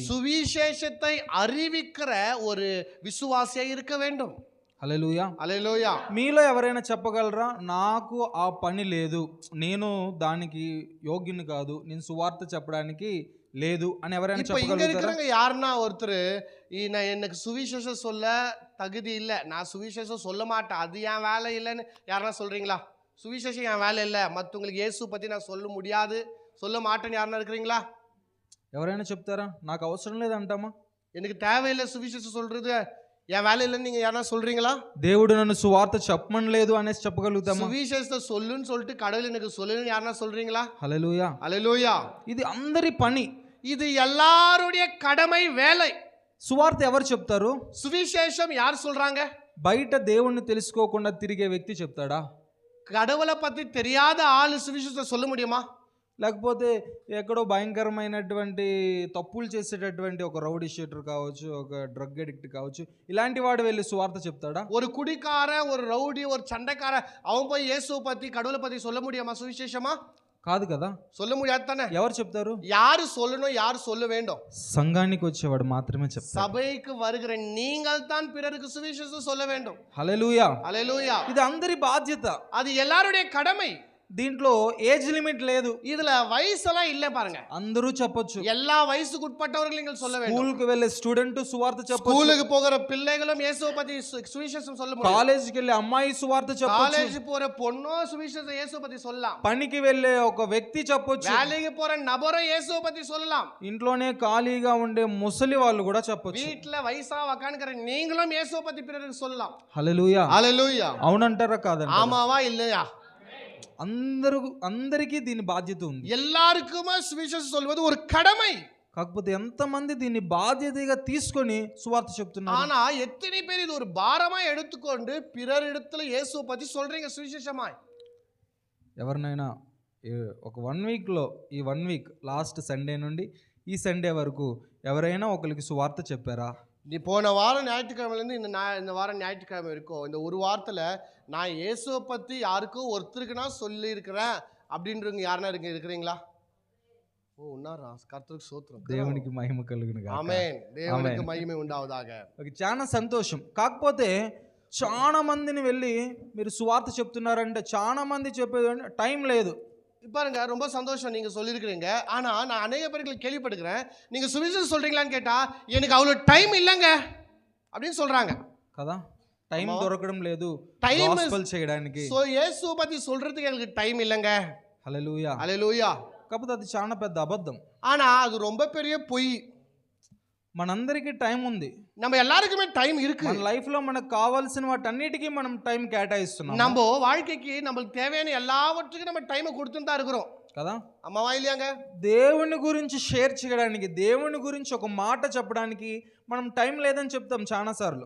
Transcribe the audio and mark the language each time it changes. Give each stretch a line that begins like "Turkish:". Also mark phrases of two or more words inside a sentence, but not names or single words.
Tamil: சுவிசேஷத்தை அறிவிக்கிற ஒரு விசுவாசியா இருக்க வேண்டும்.
Telugu: హల్లెలూయా.
Tamil: அல்லேலூயா.
Telugu: మీలో ఎవరైనా చెప్పగలరా, నాకు ఆ పని లేదు, నేను దానికి యోగ్యుని కాదు, నేను సువార్త చెప్పడానికి లేదు అని ఎవరైనా
Tamil: இப்போ இங்க
Telugu: చెప్పగలుగుతారా?
Tamil: இருக்கிறவங்க யாருன்னா ஒருத்தர், நான் எனக்கு சுவிசேஷம் சொல்ல தகுதி இல்லை, நான் சுவிசேஷம் சொல்ல மாட்டேன், அது என் வேலை இல்லைன்னு யாருன்னா சொல்றீங்களா? சுவிசேஷம் என் வேலை இல்லை, மற்றவங்களுக்கு இயேசு பற்றி நான் சொல்ல முடியாது, சொல்ல மாட்டேன்னு யாருன்னா இருக்கிறீங்களா?
Telugu: ఎవరైనా చెప్తారా? నాకు అవసరం లేదంటామా?
Tamil: எனக்கு தேவையில்லை சுவிசேஷம் சொல்றது, என் வேலை இல்லைன்னு நீங்கள் யாருன்னா சொல்றீங்களா?
Telugu: దేవుడు నన్ను సువార్త చెప్పమని లేదు అనేసి చెప్పగలుగుతామా?
Tamil: சுவிசேஷத்தை சொல்லுன்னு சொல்லிட்டு கடவுள் எனக்கு சொல்லுன்னு யாருன்னா சொல்றீங்களா?
Telugu: హల్లెలూయా.
Tamil: அல்லேலூயா.
Telugu: ఇది అందరి పని.
Tamil: இது எல்லாருடைய கடமை, வேலை.
Telugu: సువార్త ఎవరు చెప్తారు?
Tamil: சுவிசேஷம் யார் சொல்றாங்க?
Telugu: బయట దేవుణ్ణి తెలుసుకోకుండా తిరిగే వ్యక్తి చెప్తాడా?
Tamil: கடவுளை பத்தி தெரியாத ஆளு சுவிசேஷத்தை சொல்ல முடியுமா?
Telugu: లేకపోతే ఎక్కడో భయంకరమైనటువంటి తప్పులు చేసేటటువంటి ఒక
English: rowdy sheeter
Telugu: కావచ్చు, ఒక
English: drug addict
Telugu: కావచ్చు, ఇలాంటి వాడు వెళ్ళి సువార్త చెప్తాడా?
Tamil: ஒரு குடிக்காரன், ஒரு ரவுடி, ஒரு சண்டைக்காரன், அவன் போய் இயேசுவை பத்தி கடவுளை பத்தி சொல்ல முடியுமா? சுவிசேஷமா?
Telugu: కాదు కదా.
Tamil: சொல்ல முடியாது தானே.
Telugu: ఎవరు చెప్తారు?
Tamil: யாரு சொல்லணும், யாரு சொல்ல வேண்டும்?
Telugu: సంఘానికి వచ్చేవాడు మాత్రమే చెప్తారు.
Tamil: சபைக்கு வருகிற நீங்கள் தான் பிறருக்கு சுவிசேஷம் சொல்ல வேண்டும்.
Telugu: హల్లెలూయా.
Tamil: ஹalleluya.
Telugu: ఇది అందరి బాధ్యత.
Tamil: அது எல்லாருடைய கடமை.
Telugu: దీంట్లో
English: age limit
Telugu: లేదు.
Tamil: இதுல వయసெல்லாம் இல்ல பாருங்க.
Telugu: అందరూ చెప్పొచ్చు.
Tamil: எல்லா వయசுக்கு உட்பட்டவர்கள் நீங்கள் சொல்ல வேண்டும்.
Telugu: స్కూల్ కి వెళ్ళే స్టూడెంట్ సువార్త చెప్పొచ్చు.
Tamil: ஸ்கூலுக்கு போகிற பிள்ளைகளும் இயேசுவை பத்தி சுவிசேஷம் சொல்ல முடியும்.
Telugu: కాలేజీకి వెళ్ళే అమ్మాయి సువార్త చెప్పొచ్చు.
Tamil: காலேஜ் போற பொண்ணோ சுவிசேஷம் இயேசுவை பத்தி சொல்லலாம்.
Telugu: పనికి వెళ్ళే ఒక వ్యక్తి చెప్పొచ్చు.
Tamil: வேலைக்கு போற நபரும் இயேசுவை பத்தி சொல்லலாம்.
Telugu: ఇంట్లోనే ఖాళీగా ఉండే ముసలి వాళ్ళు కూడా చెప్పొచ్చు.
Tamil: வீட்ல వయసா உட்கார்ந்திருக்கிற நீங்களும் இயேசுவை பத்தி பிறருக்கு சொல்லலாம்.
Telugu: హల్లెలూయా.
Tamil: ஹalleluya.
Telugu: అవునంటారా కాదంటారా?
Tamil: ஆமாவா இல்லையா?
Telugu: అందరికీ దీని బాధ్యత ఉంది.
Tamil: எல்லாருக்குமே சுவிசேஷம் சொல்வது ஒரு கடமை.
Telugu: కాకపోతే ఎంతమంది దీన్ని బాధ్యతగా తీసుకొని సువార్త చెప్తున్నారు?
Tamil: ஆனா எத்தனை பேர் இது ஒரு பாரமா எடுத்துக்கொண்டு பிறரிடத்துல இயேசுவை பத்தி சொல்றீங்க சுவிசேஷமாய்?
Telugu: ఎవరినైనా ఒక 1 వీక్లో ఈ 1
English: week last Sunday
Telugu: నుండి ఈ సండే వరకు ఎవరైనా ఒకరికి సువార్త చెప్పారా?
Tamil: நீ போன வாரம் ஞாயிற்றுக்கிழமைலேருந்து இந்த வாரம் ஞாயிற்றுக்கிழமை இருக்கும், இந்த ஒரு வாரத்தில் நான் இயேசுவை பற்றி யாருக்கும் ஒருத்தருக்குன்னா சொல்லியிருக்கிறேன் அப்படின்றவங்க யாருன்னா இருக்கிறீங்களா?
Telugu: ஓ ఉన్నారా? కర్తருக்கு స్తోత్రం. దేవునికి మహిమ కలుగును గాక. ఆమేన్. దేవునికి మహిమ ఉండావుదాక. చాలా సంతోషం. కాకపోతే చాలా మందిని వెళ్ళి మీరు సువార్త చెప్తున్నారంటే చాలా మంది చెప్పేది టైం లేదు.
Tamil: பாருங்க, ரொம்ப சந்தோஷம் நீங்கள் சொல்லியிருக்கிறீங்க. ஆனால் நான் அநேக பேர்களை கேள்விப்பட்டுக்கிறேன், நீங்கள் சுவிசேஷம் சொல்கிறீங்களான்னு கேட்டால் எனக்கு அவ்வளோ டைம் இல்லைங்க அப்படின்னு சொல்கிறாங்க
Telugu: కదా. టైం దొరకడం లేదు
Tamil: டைம்
Telugu: గాస్పెల్ చేయడానికి.
Tamil: సో యేసు பத்தி சொல்றதுக்கு எனக்கு டைம் இல்லைங்க.
Telugu: హల్లెలూయా. హల్లెలూయా. కాకపోతే అది చాలా పెద్ద అబద్ధం.
Tamil: ஆனா அது ரொம்ப பெரிய பொய்.
Telugu: మనందరికీ టైం ఉంది.
Tamil: நம்ம எல்லாருக்குமே டைம் இருக்கு.
Telugu: మన లైఫ్ లో మనకు కావాల్సిన వాటన్నిటికీ మనం టైం కేటాయిస్తున్నాం.
Tamil: நம்ம வாழ்க்கைக்கு நமக்கு தேவையான எல்லாவற்றுக்கும் நம்ம டைமை கொடுத்துட்டு தான் இருக்கிறோம்
Telugu: కదా.
Tamil: అమ్మవా இல்லையாங்க?
Telugu: దేవుని గురించి షేర్ చేయడానికి, దేవుని గురించి ఒక మాట చెప్పడానికి మనం టైం లేదని చెప్తాం చాలా సార్లు.